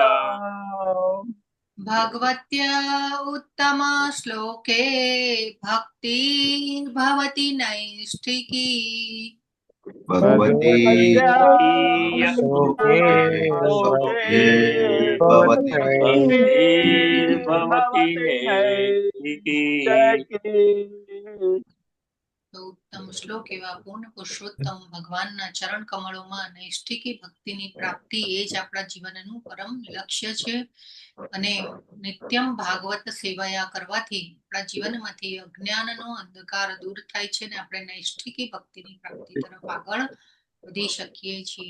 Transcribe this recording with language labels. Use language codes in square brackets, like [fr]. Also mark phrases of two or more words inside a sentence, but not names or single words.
[sa] भगवत्या उत्तमा श्लोके भक्तिर्भवति नैष्ठिकी. भगवती भगवत्याः शोके भवति भक्तिर्भवति नैष्ठिकी। [gu] તો ઉત્તમ શ્લોક એવા પૂર્ણ પુરુષોત્તમ ભગવાનના ચરણ કમળોમાં નૈષ્ઠિકી ભક્તિની પ્રાપ્તિ એ જ આપણા જીવનનું પરમ લક્ષ્ય છે. અને [sa] नित्यम भागवत सेवाया [gu] કરવાથી આપણા જીવનમાંથી અજ્ઞાનનો અંધકાર દૂર થાય છે અને આપણે નૈષ્ઠિકી ભક્તિની પ્રાપ્તિ તરફ આગળ વધી શકીએ છીએ.